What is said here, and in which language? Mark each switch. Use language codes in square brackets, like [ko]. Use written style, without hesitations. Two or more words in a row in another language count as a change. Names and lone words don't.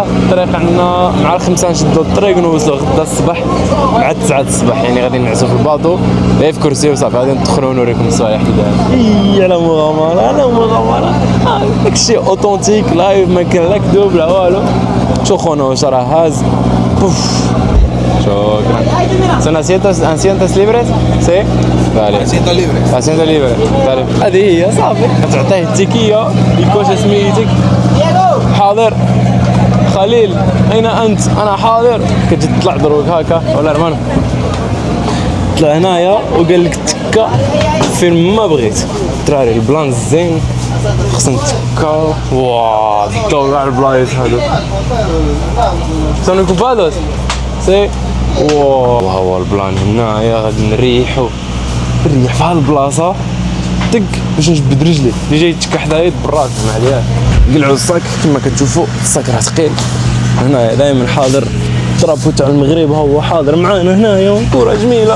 [ar] الطريق عندنا مع الخمسه نشدوا الطريق ونوصلوا غدا الصباح مع 9 الصباح. يعني غادي نعسوا في الباطو غير في كرسي وصافي. غادي ندخلوا ونوريكم الصوالح كي داير. على مغامره داكشي [en] authentic life, [ar] ما كان لا كذوب لا والو. شو خونا واش راه هاز. شكرا. [es] Son asientos libres? Sí? Vale. Asiento libre. Vale. [ar] هذه هي صافي. تعطيه التيكيه يكوش سميتك. حاضر. خليل أين أنت؟ أنا حاضر. كتجي تطلع دروك هكا ولا رمان. طلع هنايا وقال لك تكا فين ما بغيت. تراري البلان زين خصنا نتكا. واو الضوء على البلايص هادو. [es] Son ocupados? سي. [ar] واو هو البلان هنايا غادي نريح في هاد البلاصه طق باش نجبد رجلي اللي جاي يتكا حدايا بالراس ما عليها. قلعوا الصاك كما كتشوفوا، الصاك راه ثقيل. هنايا دائما حاضر. الطرابو تاع المغرب هو حاضر معانا هنايا، كره جميله.